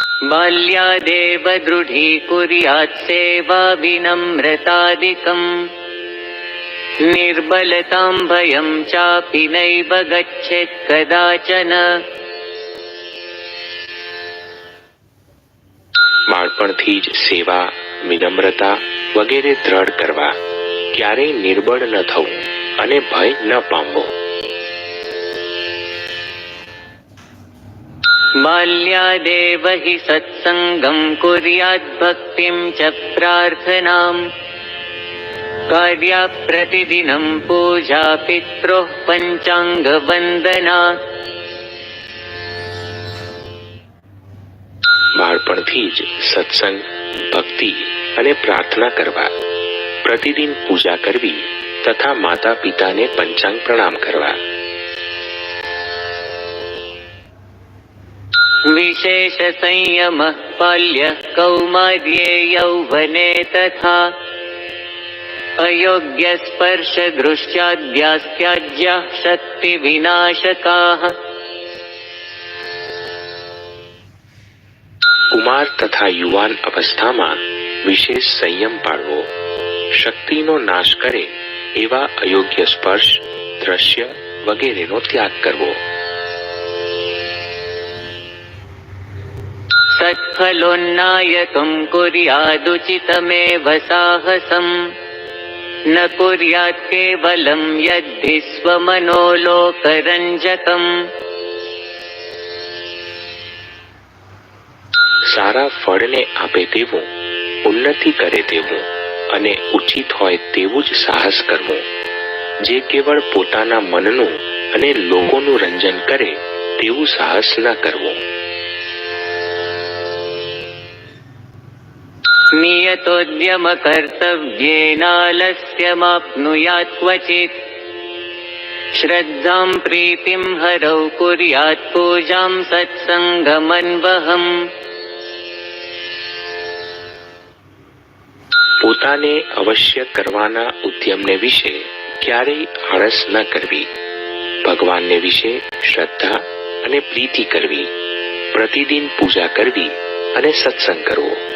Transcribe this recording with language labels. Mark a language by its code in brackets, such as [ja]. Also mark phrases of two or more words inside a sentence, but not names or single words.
[sa] बाल्यादेव दृढीकुर्यात् सेवा विनम्रतादिकम् निर्बलतां भयं चापि नैव गच्छेत् कदाचन। [gu] બાળપણથી જ સેવા, વિનમ્રતા વગેરે દ્રઢ કરવા, ક્યારેય નિર્બળ ન થવું અને ભય ન પામવો. [sa] बाल्यादेव हि सत्सङ्गं कुर्यात् भक्तिं च प्रार्थनाम् कार्या प्रतिदिनं पूजा पित्रोः पञ्चाङ्गवन्दना। [gu] બાળપણથી જ સત્સંગ, ભક્તિ અને પ્રાર્થના કરવા, પ્રતિદિન પૂજા કરવી તથા માતા પિતાને પંચાંગ પ્રણામ કરવા. [sa] विशेष संयमः बाल्य कौमार्ये यौवने तथा अयोग्य स्पर्श दृश्याद्यास्त्याज्याः शक्ति विनाशकाः। [gu] કુમાર તથા યુવાન અવસ્થામાં વિશેષ સંયમ પાળવો, શક્તિનો નાશ કરે એવા અયોગ્ય સ્પર્શ, દ્રશ્ય વગેરેનો ત્યાગ કરવો. [sa] सत्फलोन्नायकं कुर्यादुचितमेव साहसम् न कुर्यात् केवलं यद्धि स्वमनोलोकरञ्जकम्। [gu] સારા ફળને આપે તેવું, ઉન્નતિ કરે તેવું અને ઉચિત હોય તેવું જ સાહસ કરવું. જે કેવળ પોતાના મનનું અને લોકોનું રંજન કરે તેવું સાહસ ન કરવું. [sa] नियतोद्यम कर्तव्येनालस्यमाप्नुयात् क्वचित् श्रद्धां प्रीतिं हरौ कुर्यात् पूजां सत्सङ्गमन्वहम्। [gu] પોતાને અવશ્ય કરવાના ઉદ્યમને વિશે ક્યારેય આળસ ન કરવી, ભગવાનને વિશે શ્રદ્ધા અને પ્રીતિ કરવી, પ્રતિદિન પૂજા કરવી અને સત્સંગ કરવો.